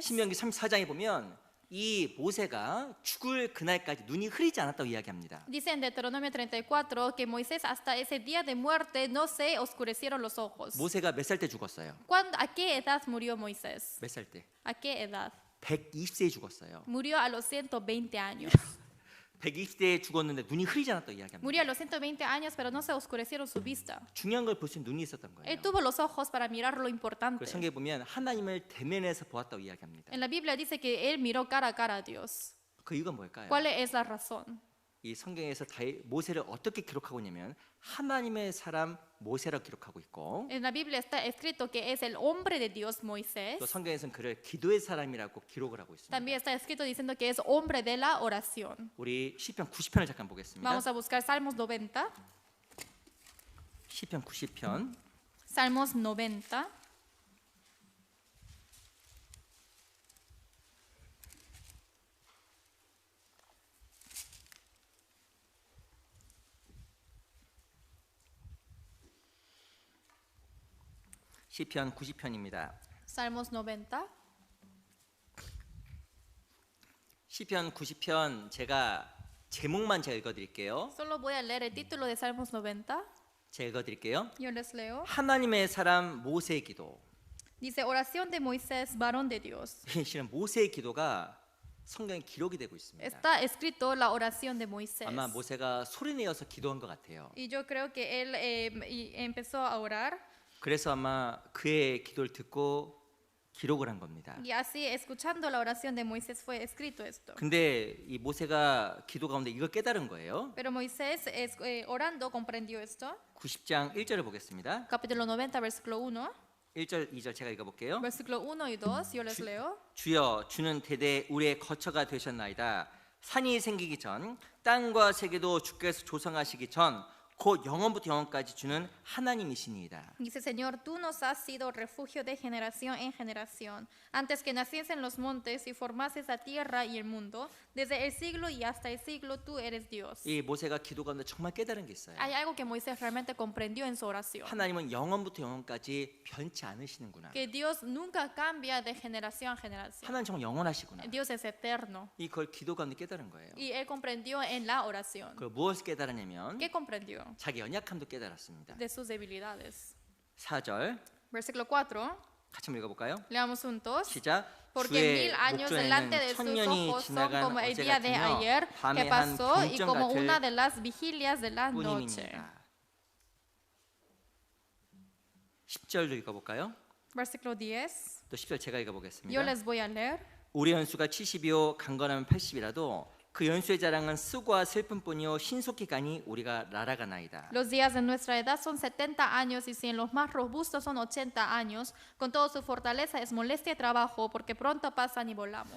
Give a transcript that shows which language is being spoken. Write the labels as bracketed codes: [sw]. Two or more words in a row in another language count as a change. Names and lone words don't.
[ko] 신명기 34장에 보면 이 모세가 죽을 그날까지 눈이 흐리지 않았다고 이야기합니다. [es] Dice en Deuteronomio 34 que Moisés hasta ese día de muerte no se oscurecieron los ojos. [ko] 모세가 몇 살 때 죽었어요? [es] ¿A qué edad murió Moisés? [ko] 몇 살 때? [es] ¿A qué edad? [ko] 120세에 죽었어요. [es] Murió a los 120 años. [ko] 120세에 죽었는데 눈이 흐리지 않았다고 이야기합니다. [es] Murió a los 120 años, pero no se oscurecieron su vista. [ko] 중요한 걸 볼 수 있는 눈이 있었던 거예요. [es] Él tuvo los ojos para mirar lo [ko] 그 [es] importante. [ko] 성경에 보면 하나님을 대면해서 보았다고 이야기합니다. [es] En la Biblia dice que él miró cara a cara a Dios. [ko] 그 이유가 뭘까요? [es] ¿Cuál es la razón? [ko] 이 성경에서 모세를 어떻게 기록하고 있냐면 하나님의 사람 모세라고 기록하고 있고 [es] En la Biblia está escrito que es el hombre de Dios Moisés. [ko] 또 성경에서는 그를 기도의 사람이라고 기록을 하고 있습니다. [es] También está escrito diciendo que es hombre de la oración. [ko] 우리 시편 90편을 잠깐 보겠습니다. [es] Vamos a buscar Salmos 90. [ko] 시편 90편 [es] Salmos 90. [ko] 시편 90편입니다. [es] Salmos 90. [ko] 시편 90편 제가 제목만 제가 읽어드릴게요. [es] Solo voy a leer el título de Salmos 90. [ko] 제가 읽어드릴게요. [es] Yo les leo. [ko] 하나님의 사람 모세의 기도. [es] Dice, oración de Moisés, varón de Dios. [ko] 실은 모세의 기도가 성경에 기록이 되고 있습니다. [es] Está escrito la oración de Moisés. [ko] 아마 모세가 소리내어서 기도한 것 같아요. [es] Y yo creo que él empezó a orar [ko] 그래서 아마 그의 기도를 듣고 기록을 한 겁니다. [es] y así escuchando la oración de Moisés fue escrito esto. [ko] 근데 이 모세가 기도 가운데 이걸 깨달은 거예요. [es] Pero Moisés orando comprendió esto. [ko] 90장 1절을 보겠습니다. [es] Capítulo 90, versículo 1. [ko] 1절, 2절 제가 읽어볼게요. [es] Versículo 1 y 2, yo les leo. [ko] 주여 주는 대대 우리의 거처가 되셨나이다. 산이 생기기 전 땅과 세계도 주께서 조성하시기 전 곧 영원부터 영원까지 주는 하나님이시니이다. [es] Dice, Señor, tú nos has sido refugio de generación en generación. Antes que naciesen los montes y formases la tierra y el mundo, desde el siglo y hasta el siglo tú eres Dios. [ko] 이 모세가 기도 가운데 정말 깨달은 게 있어요. [es] Hay algo que Moisés realmente comprendió en su oración. [ko] 하나님은 영원부터 영원까지 변치 않으시는구나. [es] Que Dios nunca cambia de generación a generación. [ko] 하나님 정말 영원하시구나. [es] Dios es eterno. [ko] 이걸 기도 가운데 깨달은 거예요. [es] Y él comprendió en la oración. [ko] 그 무엇을 깨달았냐면 [es] ¿Qué comprendió? [ko] 자기 연약함도 깨달았습니다. [es] De sus debilidades. [ko] 4절 [es] Versículo 4. [ko] 같이 한번 읽어볼까요? [es] Leamos juntos. [ko] 시작. [es] Porque 1000 años delante de sus ojos son como el día de ayer que pasó y como una de las vigilias de la noche. [ko] 10절도 읽어볼까요? [es] Versículo 10. [ko] 또 10절 제가 [es] Yo [ko] 읽어보겠습니다. [es] les voy a leer. [ko] 우리 연수가 70이요 강건하면 80이라도 그 연수의 자랑은 쓰고와 슬픔뿐이요 신속히 가니 우리가 날아가나이다. [es] Los días de nuestra edad son 70 años y si en los más robustos son 80 años, con toda su fortaleza es molestia y trabajo porque pronto pasan y volamos.